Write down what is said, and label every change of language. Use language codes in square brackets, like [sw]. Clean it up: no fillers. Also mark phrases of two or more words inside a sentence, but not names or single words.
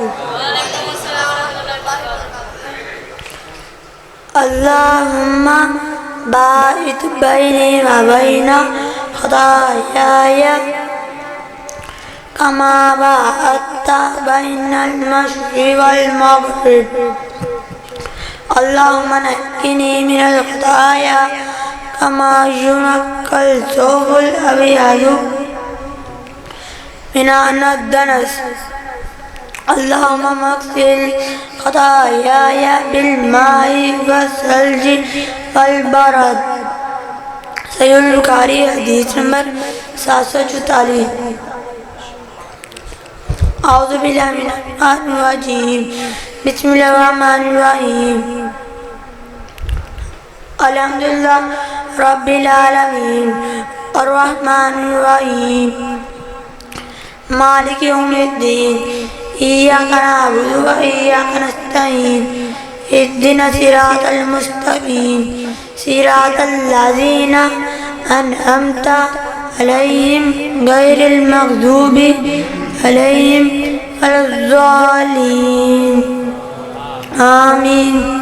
[ar] اللہم باعث بینی و بین خطایای کما باعثت بین المشرق والمغرب، اللہم نقنی من الخطایا کما ينقى الثوب الأبيض من الدنس، اللهم اغسل خطاياي بالماء والثلج والبرد۔ [ur] صحیح البخاری حدیث نمبر 744۔ [ar] اعوذ باللہ من الشیطان الرجیم، بسم اللہ الرحمن الرحیم، الحمدللہ رب العالمین الرحمن الرحیم مالک یوم الدین، ایاک نعبد و ایاک نستعین، اہدنا الصراط المستقیم، صراط الذین انعمت علیہم غیر المغضوب علیہم ولا الضالین، آمین۔